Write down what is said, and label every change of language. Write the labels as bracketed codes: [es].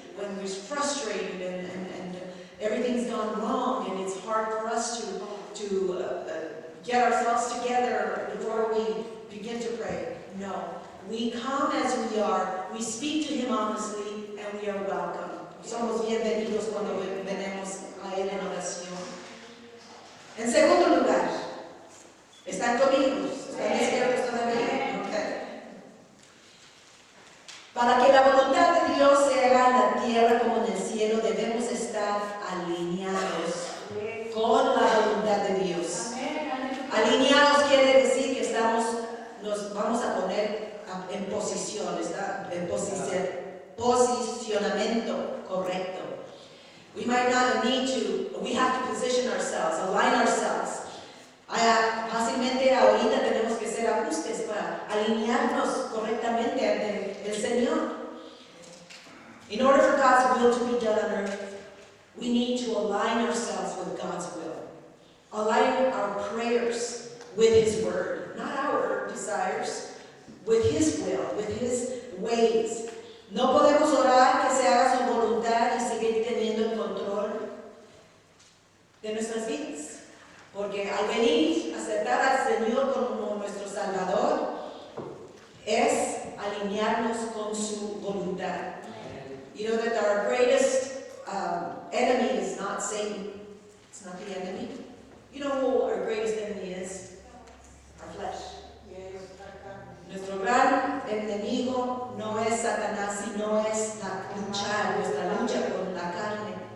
[en] When we're frustrated and everything's gone wrong, and it's hard for us to get ourselves together before we begin to pray. No, we come as we are, we speak to him honestly, and we are welcome. [es] Somos bienvenidos cuando venimos a él en oración. En segundo lugar, ¿están conmigo? ¿Están despiertos todavía? Okay. Para que la voluntad de Dios se haga en la tierra como en el cielo, debemos estar alineados con la voluntad de Dios. Alineados quiere decir que nos vamos a poner en posición, en posicionamiento correcto. [en] We might not need to, we have to position ourselves, align ourselves. [es] Fácilmente ahorita tenemos que hacer ajustes para alinearnos correctamente ante el Señor. [en] In order for God's will to be done on earth, we need to align ourselves with God's will. Align our prayers with His word, not our desires, with His will, with His ways. [es] No podemos orar que se haga su voluntad y seguir teniendo el control de nuestras vidas. Porque al venir a aceptar al Señor como nuestro Salvador, es alinearnos con su voluntad. [en] You know that our greatest enemy is not Satan. It's not the enemy. You know who our greatest enemy is? Our flesh. [es] Nuestro gran enemigo no es Satanás, sino es nuestra lucha con la carne.